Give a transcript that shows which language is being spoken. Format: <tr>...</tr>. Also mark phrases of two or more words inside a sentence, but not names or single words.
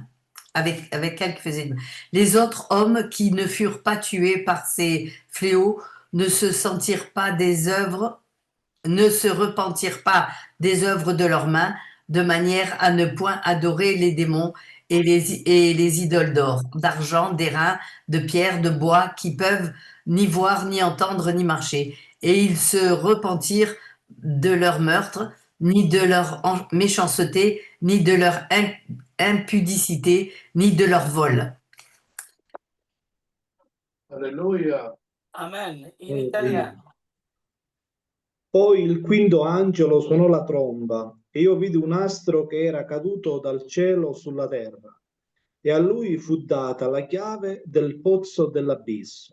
<fr>Avec elles qu'ils faisaient du mal. Les autres hommes qui ne furent pas tués par ces fléaux ne se repentirent pas des œuvres de leurs mains, de manière à ne point adorer les démons et les idoles d'or, d'argent, d'airain, de pierre, de bois, qui peuvent ni voir, ni entendre, ni marcher. Et ils se repentirent de leur meurtre, ni de leur méchanceté, ni de leur impudicité, ni de leur vol. Alleluia.</fr> <it>Amen. In italiano. Poi il 5° angelo suonò la tromba, e io vidi un astro che era caduto dal cielo sulla terra, e a lui fu data la chiave del pozzo dell'abisso.</it>